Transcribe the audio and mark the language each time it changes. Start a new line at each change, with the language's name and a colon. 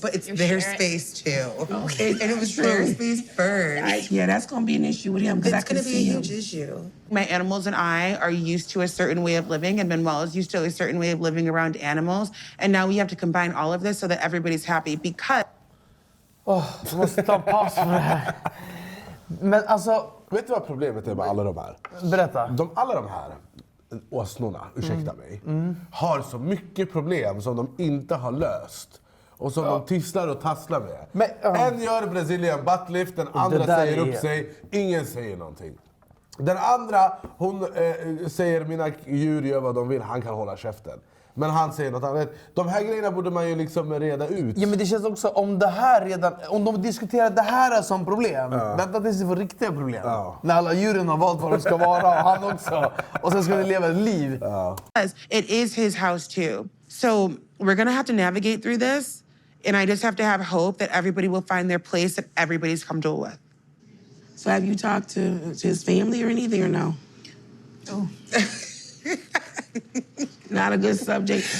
English: But it's their space, too. Okay. And it was their space first. Yeah, that's going to be an issue with him. It's going to be a huge issue. My animals and I are used to a certain way of living, and Manuel is used to a certain way of living around animals. And now we have to combine all of this so that everybody's happy because...
Swedish: Jag måste ta paus för det här. Men alltså... Vet du vad problemet är med alla de här? Berätta. Alla de här åsnorna, ursäkta mig, har så mycket problem som de inte har löst. Och som de tisslar och tasslar med. Men, en gör Brazilian buttlift, den andra säger upp sig, ingen säger någonting. Den andra, hon säger mina djur gör vad de vill, han kan hålla käften. Men han säger något annat. De här grejerna borde man ju liksom reda ut. Ja, men det känns också om det här redan, om de diskuterar det här som problem. Vänta tills det får riktiga problem. När alla djuren har valt vad de ska vara och han också. Och sen ska de leva ett liv.
English: It is his house too. So we're gonna have to navigate through this. And I just have to have hope that everybody will find their place that everybody's comfortable with. So have you talked to his family or anything or no? Oh. Not a good subject.